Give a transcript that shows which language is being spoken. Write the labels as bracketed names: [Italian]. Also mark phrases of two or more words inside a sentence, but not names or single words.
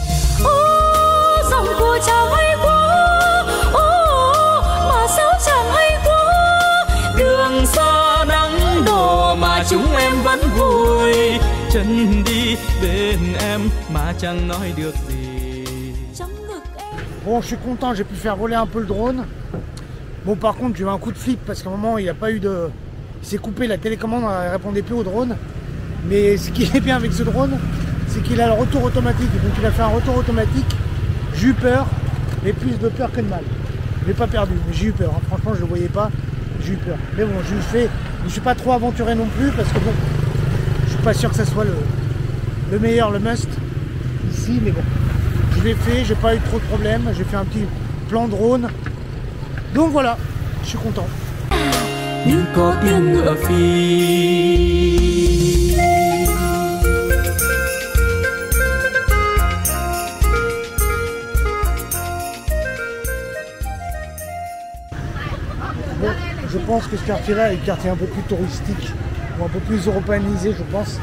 [Vietnamese] Dòng của chàng hay quá. Mà sao chàng hay quá. Đường xa nắng đổ mà chúng em vẫn vui. Chân đi bên em mà chẳng nói được gì. [French] Bon, je suis content, j'ai pu faire voler un peu le drone. Bon, par contre, j'ai eu un coup de flip parce qu'à un moment, il n'y a pas eu de... Il s'est coupé, la télécommande ne répondait plus au drone. Mais ce qui est bien avec ce drone, c'est qu'il a le retour automatique. Donc il a fait un retour automatique. J'ai eu peur, mais plus de peur que de mal. Je l'ai pas perdu, mais j'ai eu peur. Hein. Franchement, je ne le voyais pas, j'ai eu peur. Mais bon, je le fais. Je ne suis pas trop aventuré non plus parce que bon, je suis pas sûr que ça soit le meilleur, le must ici, mais bon. Je l'ai fait, j'ai pas eu trop de problèmes, j'ai fait un petit plan drone. Donc voilà, je suis content. [Vietnamese] Như có tiếng ngựa phi. [French] Bon, je pense que ce quartier-là est un quartier un peu plus touristique, ou un peu plus européanisé, je pense.